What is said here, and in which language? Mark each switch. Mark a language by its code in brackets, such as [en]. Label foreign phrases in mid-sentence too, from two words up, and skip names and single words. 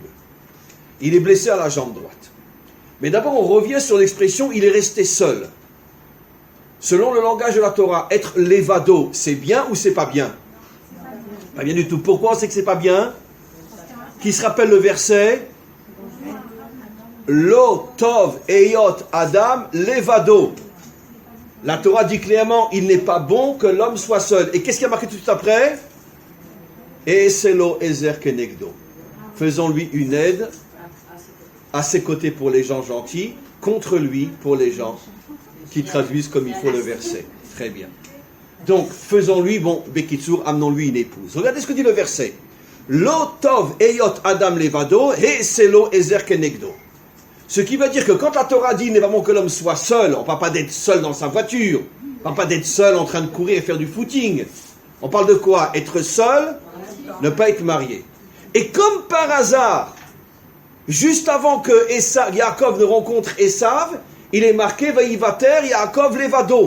[fr] Il est blessé à la jambe droite. Mais d'abord, on revient sur l'expression « il est resté seul ». Selon le langage de la Torah, être levado, c'est bien ou c'est pas bien? Pas bien du tout. Pourquoi on sait que c'est pas bien? Qui se rappelle le verset? [he] לא טוב היות האדם לבדו. [fr] La Torah dit clairement, il n'est pas bon que l'homme soit seul. Et qu'est-ce qui a marqué tout de suite après? Et c'est [he] לו עזר כנגדו. [fr] Faisons-lui une aide à ses côtés pour les gens gentils, contre lui pour les gens qui traduisent comme il faut le verset. Très bien. Donc, faisons-lui, Bekitsur, amenons-lui une épouse. Regardez ce que dit le verset. [he] לא טוב היות האדם לבדו, אעשה לו עזר כנגדו. [fr] Ce qui veut dire que quand la Torah dit, il n'est pas bon que l'homme soit seul, on ne parle pas d'être seul dans sa voiture, on ne parle pas d'être seul en train de courir et faire du footing. On parle de quoi? Être seul, ne pas être marié. Et comme par hasard, juste avant que Yaakov ne rencontre Esav, il est marqué « [he] ויותר יעקב לבדו ».